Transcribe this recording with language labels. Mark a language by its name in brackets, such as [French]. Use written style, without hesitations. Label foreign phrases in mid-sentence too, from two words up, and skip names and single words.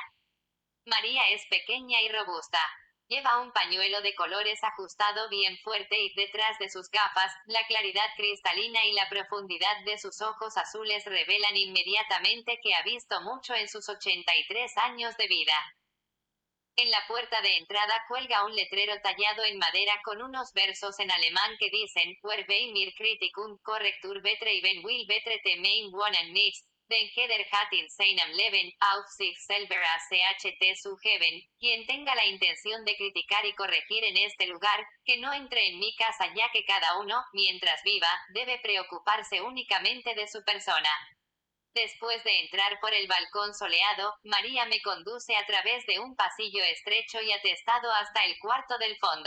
[Spanish] María es pequeña y robusta. Lleva un pañuelo de colores ajustado bien fuerte y detrás de sus gafas, la claridad cristalina y la profundidad de sus ojos azules revelan inmediatamente que ha visto mucho en sus 83 años de vida. En la puerta de entrada cuelga un letrero tallado en madera con unos versos en alemán que dicen: [German] "Wer bei mir Kritik und Korrektur betreiben will, betrete mein Wohnen nicht, den jeder hat in seinem Leben, auf sich selber ACHT zugeben", [Spanish] quien tenga la intención de criticar y corregir en este lugar, que no entre en mi casa, ya que cada uno, mientras viva, debe preocuparse únicamente de su persona. Después de entrar por el balcón soleado, María me conduce a través de un pasillo estrecho y atestado hasta el cuarto del fondo.